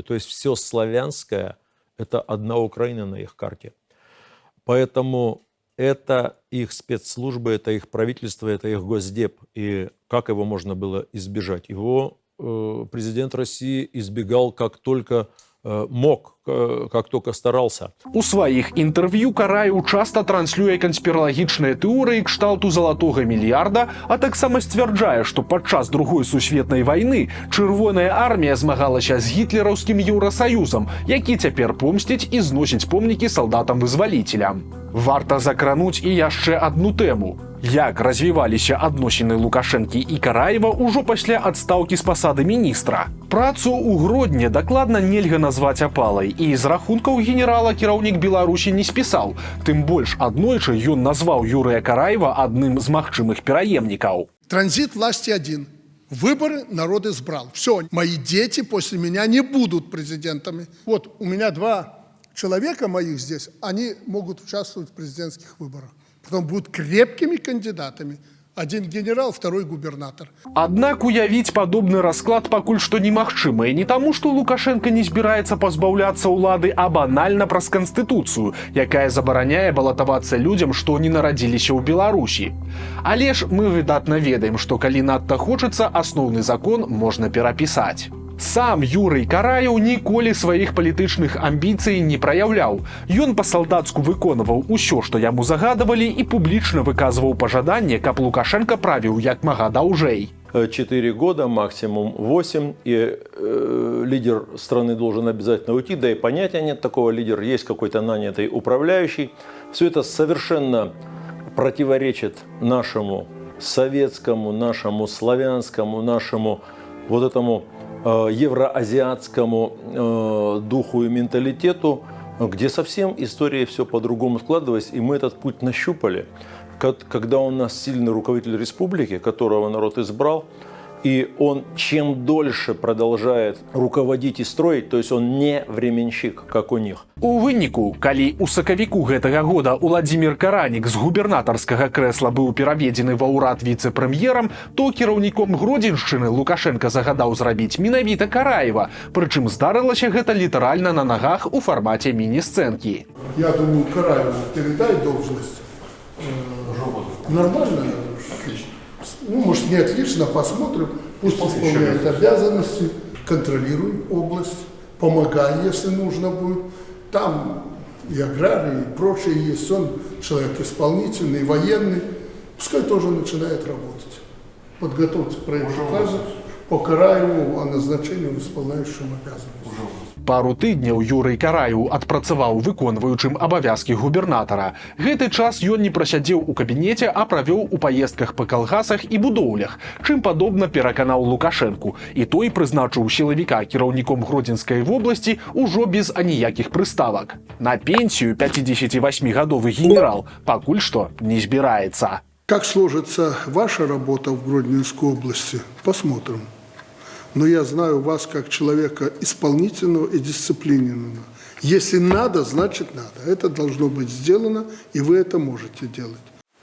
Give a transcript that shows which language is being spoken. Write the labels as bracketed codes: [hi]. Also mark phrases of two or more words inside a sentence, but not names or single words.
[ru] То есть все славянское – это одна Украина на их карте. Поэтому это их спецслужбы, это их правительство, это их Госдеп. И как его можно было избежать? Его президент России избегал как только мог, как только старался. [be] У сваіх інтэрв'ю Караеў часта транслюе канспіралагічныя тэорыі кшталту залатога мільярда, а таксама сцвярджае, што падчас Другой сусветнай вайны Чырвоная армія змагалася з гітлераўскім Еўрасаюзам, які цяпер помсціць і зносіць помнікі салдатам-вызваліцелям. Варта закрануць і яшчэ адну тэму. Як развіваліся адносіны Лукашэнкі і Караева ўжо пасля адстаўкі з пасады міністра. Працу ў Гродні дакладна нельга назваць апалай, і з рахункаў генерала кіраўнік Беларусі не спісаў. Тым больш аднойчы ён назваў Юрыя Караева адным з магчымых пераемнікаў. [ru] Транзит власти один. Выборы народ избрал. Все, мои дети после меня не будут президентами. Вот у меня 2 человека моих здесь, они могут участвовать в президентских выборах. Потом будут крепкими кандидатами. Один генерал, второй губернатор. [be] Аднак уявіць падобны расклад пакуль што немагчыма, і не таму, што Лукашенко не збіраецца пазбаўляцца ўлады, а банальна праз канстытуцыю, якая забараняе балатавацца людзям, што не нарадзіліся ў Беларусі. Але ж мы выдатна ведаем, што калі надта хочацца, асноўны закон можна перапісаць. Сам Юрый Караеў ніколі сваіх палітычных амбіцый не праяўляў. Ён па-салдацку выконваў усё, што яму загадавалі, і публічна выказваў пажаданне, каб Лукашенко правіў як мага даўжэй. [ru] 4 года, максимум 8, и лидер страны должен обязательно уйти, да и понятия нет такого лидера, есть какой-то нанятый управляющий. Все это совершенно противоречит нашему советскому, нашему славянскому, нашему вот этому евроазиатскому духу и менталитету, где совсем история все по-другому складывалась, и мы этот путь нащупали. Когда у нас сильный руководитель республики, которого народ избрал, и он чем дольше продолжает руководить и строить, то есть он не временщик, как у них. [be] У выніку, калі ў сакавіку гэтага года Уладзімір Каранік з губернатарскага крэсла быў пераведзены ва ўрад віцэ-прэм'ерам, то кіраўніком Гродзеншчыны Лукашенко загадаў зрабіць менавіта Караева, прычым здарылася гэта літаральна на нагах у фармаце міні-сцэнкі. [ru] Я думаю, Караеву передай должность. Нормально. Ну, может, не отлично, посмотрим. Пусть исполняет обязанности, контролируй область, помогай, если нужно будет. Там и аграрии, и прочее есть. Он человек исполнительный, военный, пускай тоже начинает работать. Подготовьте проект указа по Караеву о назначении исполняющим обязанности. [be] Пару тыдняў Юрый Караеў адпрацаваў выконваючым абавязкі губернатара. Гэты час ён не прасядзеў у кабінеце, а правёў у паездках па калгасах і будоўлях, чым падобна пераканаў Лукашэнку. І той прызначыў сілавіка кіраўніком Гродзенскай вобласці ўжо без аніякіх прыставак. На пенсію 58-гадовы генерал пакуль што не збіраецца. [ru] Как сложится ваша работа в Гродненской области, посмотрим. Но я знаю вас как человека исполнительного и дисциплинированного. Если надо, значит надо. Это должно быть сделано, и вы это можете делать.